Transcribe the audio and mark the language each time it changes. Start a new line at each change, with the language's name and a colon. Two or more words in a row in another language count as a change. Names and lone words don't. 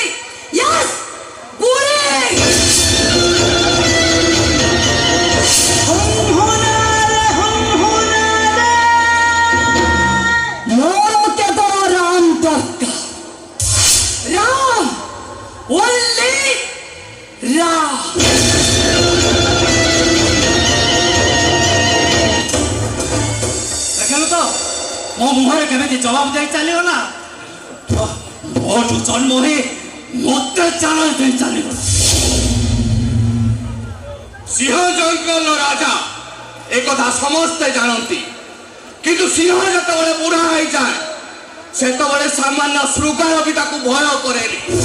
Odia: ୟେସ ଗୁଲି। ମୋର କେବଳ ରାମ ଦରକାର। ରାମ ଓନଲି ରାମ। ଦେଖିଲୁ ତ ମୋ ମୁହଁରେ କେମିତି ଜବାବ ଦେଇ ଚାଲିବ ନା। ମୋଠୁ ଜନ୍ମ ହୋଇ ମୋତେ ଚାଳ ଦେଇ ଚାଲିବ। ସିଂହ ଜଙ୍ଗଲ ରାଜା ଏକଥା ସମସ୍ତେ ଜାଣନ୍ତି, କିନ୍ତୁ ସିଂହ ଯେତେବେଳେ ବୁଢା ହେଇଯାଏ ସେତେବେଳେ ସାମାନ୍ୟ ଶୃଗାଳ ବି ତାକୁ ଭୟ କରେନି।